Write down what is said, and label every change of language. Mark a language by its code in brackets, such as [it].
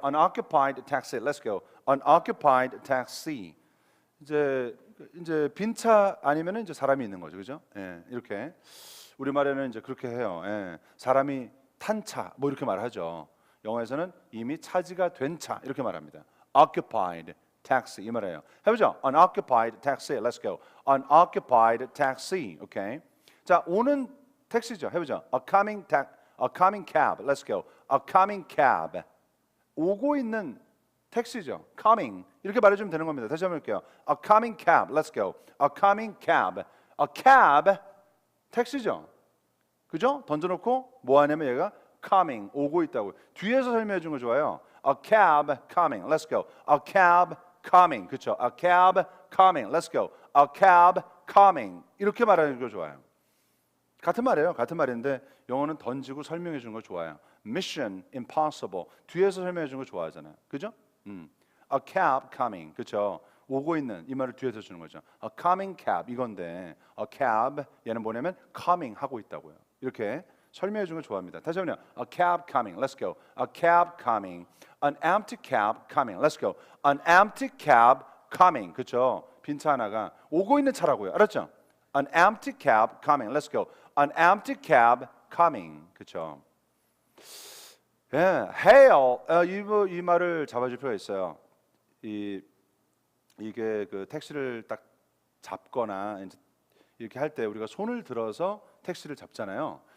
[en] An occupied taxi. Let's go. An occupied taxi. [ko] 이제 빈 차 아니면은 이제 사람이 있는 거죠, 그죠? 예, 이렇게 우리 말에는 이제 그렇게 해요. 예, 사람이 탄 차, 뭐 이렇게 말하죠. 영어에서는 이미 차지가 된 차 이렇게 말합니다. Occupied taxi 이 말이에요. 해보죠. [en] An occupied taxi. Let's go. An occupied taxi. [ko] 오케이. 자, 오는 택시죠. 해보죠. [en] A coming cab. Let's go. A coming cab. [ko] 오고 있는 택시죠. coming 이렇게 말해주면 되는 겁니다. 다시 한번 볼게요. [en] A coming cab. Let's go. A coming cab. A cab [ko] 택시죠. 그죠? 던져놓고 뭐 하냐면 얘가 coming 오고 있다고. 뒤에서 설명해 준 거 좋아요. [en] A cab coming. Let's go. A cab coming. [ko] 그렇죠? [en] A cab coming. Let's go. A cab coming. [ko] 이렇게 말하는 거 좋아요. 같은 말이에요. 같은 말인데 영어는 던지고 설명해 주는 거 좋아요. [en] Mission impossible. [ko] 뒤에서 설명해 주는 거 좋아하잖아요. 그죠? [en] A cab coming. [ko] 그렇죠? 오고 있는 이 말을 뒤에서 주는 거죠. [en] A coming cab [ko] 이건데 a cab 얘는 뭐냐면 coming 하고 있다고요. 이렇게 설명해 주는 거 좋아합니다. 다시 한번요. [en] A cab coming. Let's go. A cab coming. An empty cab coming. Let's go. An empty cab [ko] coming. 그렇죠? 빈 차 하나가 오고 있는 차라고요. 알았죠? An empty cab coming. Let's go. An empty cab coming. 그렇죠? 예, hail. 이 말을 잡아줄 필요가 있어요. 이게 그 택시를 딱 잡거나 이제 이렇게 할 때 우리가 손을 들어서 택시를 잡잖아요.